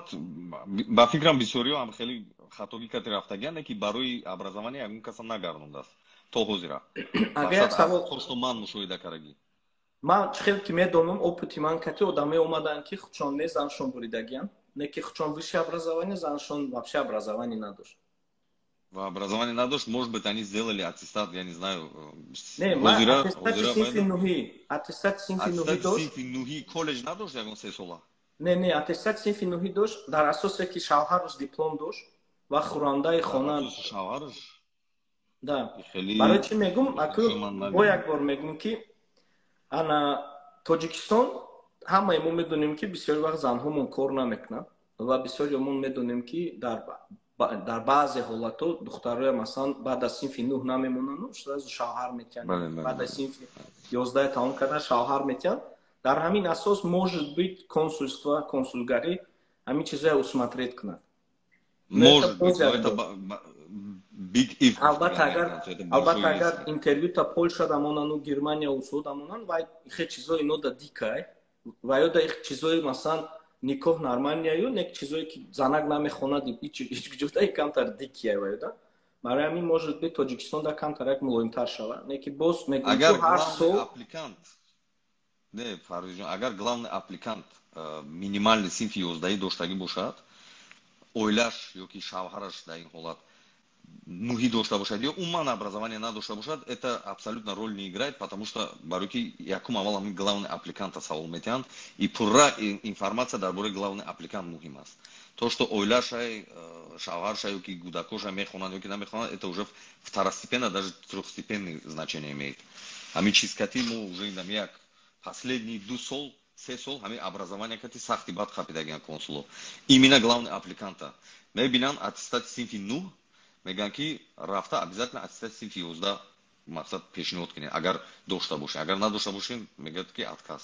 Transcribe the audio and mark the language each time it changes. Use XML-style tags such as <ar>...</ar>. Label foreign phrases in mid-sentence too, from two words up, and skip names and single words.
<tg>ба фикрам бисёриҳо ҳам хеле хатогӣ карди рафтагианд ки барои образование ягон каса нагардондааст то ҳозира просто ман мушоҳида кардагӣ ман чӣ хел ки медонам опити ман кати одаме омаданд ки худшон не заншон буридагианд не ки худшон</tg> <ru>высшее образование</ru> <tg>заншон</tg> <ru>вообще образование</ru> <tg>надошт</tg> <ru>образование надошт может быть они сделали аттестат я не знаю</ru> <tg>не аттестати синфи нуҳӣ коллеҷ надошт ягон 3 сола не аттестати синфи нуҳӣ дошт дар асосе ки шавҳараш диплом дошт ва хӯрандаи хона шавҳараш да барои чӣ мегум бо як бор мегум ки ана тоҷикистон ҳамаи мо медонем ки бисёри вақт занҳомон кор намекунанд ва бисёриамон медонем ки дар баъзе ҳолатҳо духтарҳоя масалан баъд аз синфи 9 намемонанд сразу шавҳар метиҳанд баъд аз синфи 11 тамом кардан шавҳар метиҳанд дар ҳамин асос</tg> <ru>может быть консульство</ru> <tg>консулгарӣ ҳамин чизае усмотреть кунад</tg> <ru>может быть это</ru> <en>big if</en> <tg>албатта агар интервюта Польша дамонану Германия усо дамонанд ва ихе чизои ино да дикай ва ё да их чизои масалан никоҳ нормалния ё не чизое ки занак намехонад ҳеҷ ҷуфта камтар дикия ва ё да барои ҳамин</tg> <ru>может быть</ru> <tg>тоҷикистон да камтар як мулоимтар шавад не ки боз мегӯям агар</tg> <ru>главный аппликант</ru> <tg>не Фарвизҷон агар</tg> <ru>главный аппликант</ru> <tg>минимальный синфи 11 доштагӣ бошад оилаш ёки шавҳараш дар ин ҳолат нуҳӣ дошта бошад ё умуман образование надошта бошад это</tg> <ru>абсолютно роль не играет потому что</ru> <tg>барои ки якум аввал ҳамин</tg> <ru>главный аппликанта</ru> <tg>савол метиҳанд и пурра информация дар бораи главный аппликант муҳим аст</tg> <ru>то что</ru> <tg>оилашай шавҳаршай ёки кӯдакоша мехонанд ёки намехонанд</tg> <ru>это уже второстепенно даже трехстепенное значение имеет</ru> <tg>ҳамин чиз кати мо уже инам як последние 2 сол 3 сол ҳамин образование кати сахти бад хапидагиан консуло</tg> <ru>именно главный аппликанта</ru> <tg>мебинанд аттестати синфи 9 мегӯянд ки рафта обязательно аттестати синфи 11 мақсад пешниҳод кунед агар дошта бошед агар надошта бошед мегӯяд ки отказ</tg>